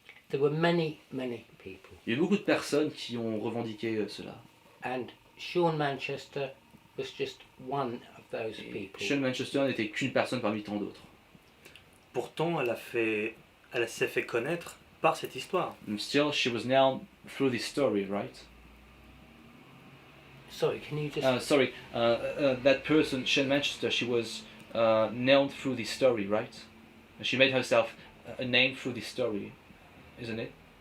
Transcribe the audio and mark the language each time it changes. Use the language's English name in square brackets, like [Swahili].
[English] There were many, many people, [French] Il y a eu beaucoup de personnes qui ont revendiqué cela. [English] and Sean Manchester was just one of those people. [French] Sean Manchester n'était qu'une personne parmi tant d'autres. Pourtant, elle s'est fait connaître par cette histoire. [English] And still, she was now through this story, right? Sorry, can you just? That person, Sean Manchester, she was known through this story, right? She made herself a name through this story, isn't it?